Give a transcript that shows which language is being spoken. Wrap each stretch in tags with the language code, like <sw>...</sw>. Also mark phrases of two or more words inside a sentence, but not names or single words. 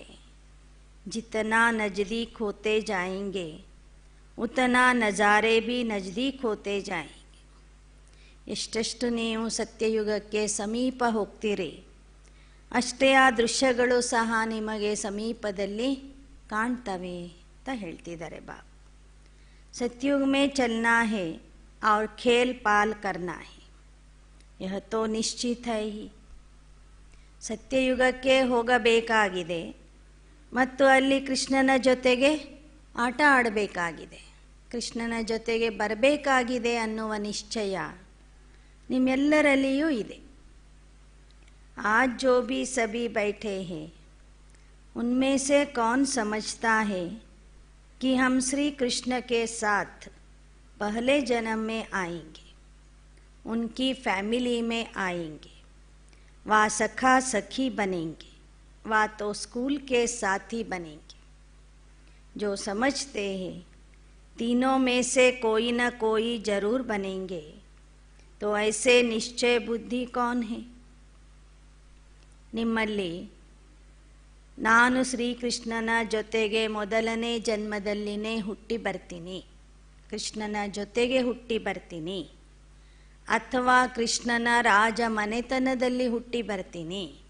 <hi>जितना नज़दीक होते जाएंगे उतना नज़ारे भी नज़दीक होते जाएंगे.</hi> <kn>ಎಷ್ಟೆಷ್ಟು ನೀವು ಸತ್ಯಯುಗಕ್ಕೆ ಸಮೀಪ ಹೋಗ್ತೀರಿ ಅಷ್ಟೇ ಆ ದೃಶ್ಯಗಳು ಸಹ ನಿಮಗೆ ಸಮೀಪದಲ್ಲಿ ಕಾಣ್ತವೆ ಅಂತ ಹೇಳ್ತಿದ್ದಾರೆ ಬಾಬಾ.</kn> <hi>सतयुग में चलना है और खेल पाल करना है, यह तो निश्चित है ही.</hi> <kn>ಸತ್ಯಯುಗಕ್ಕೆ ಹೋಗಬೇಕಾಗಿದೆ ಮತ್ತು ಅಲ್ಲಿ ಕೃಷ್ಣನ ಜೊತೆಗೆ ಆಟ ಆಡಬೇಕಾಗಿದೆ, ಕೃಷ್ಣನ ಜೊತೆಗೆ ಬರಬೇಕಾಗಿದೆ ಅನ್ನುವ ನಿಶ್ಚಯ ನಿಮ್ಮೆಲ್ಲರಲ್ಲಿಯೂ ಇದೆ.</kn> <hi>आज जो भी सभी बैठे हैं उनमें से कौन समझता है कि हम श्री कृष्ण के साथ पहले जन्म में आएंगे, उनकी फैमिली में आएंगे, वह सखा सखी बनेंगे, वह तो स्कूल के साथी बनेंगे. जो समझते हैं तीनों में से कोई न कोई जरूर बनेंगे, तो ऐसे निश्चय बुद्धि कौन है?</hi> <kn>ನಿಮ್ಮಲ್ಲಿ ನಾನು ಶ್ರೀಕೃಷ್ಣನ ಜೊತೆಗೆ ಮೊದಲನೇ ಜನ್ಮದಲ್ಲಿನೇ ಹುಟ್ಟಿ ಬರ್ತೀನಿ, ಕೃಷ್ಣನ ಜೊತೆಗೆ ಹುಟ್ಟಿ ಬರ್ತೀನಿ, ಅಥವಾ ಕೃಷ್ಣನ ರಾಜ ಮನೆತನದಲ್ಲಿ ಹುಟ್ಟಿ ಬರ್ತೀನಿ,</kn>